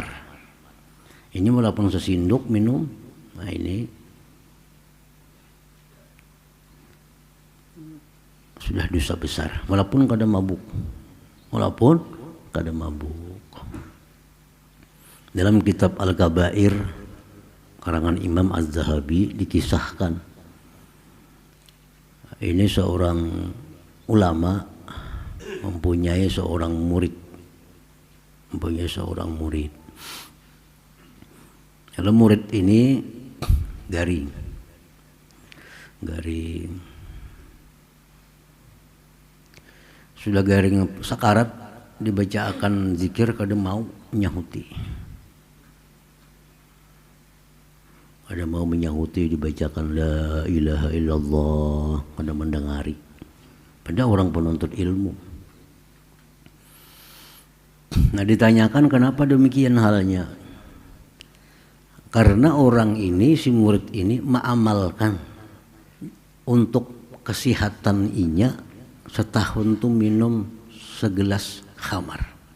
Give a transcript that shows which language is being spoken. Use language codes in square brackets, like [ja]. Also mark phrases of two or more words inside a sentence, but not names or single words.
[bjn] Ini walaupun sesinduk minum, nah ini sudah dosa besar. [id] Walaupun kada mabuk, Dalam kitab Al-Kabair karangan Imam Az-Zahabi dikisahkan, ini seorang ulama mempunyai seorang murid. [bjn] Kalau murid ini garing, sudah garing sakarat, dibacakan zikir kada mau menyahuti. Kada mau menyahuti, dibacakan [ar] لا إله إلا الله, [bjn] kada mendengari. [id] Pada orang penuntut ilmu. Nah ditanyakan kenapa demikian halnya. [bjn] Karena orang ini, si murid ini mengamalkan untuk kesehatan inya setahun tuh minum segelas khamar.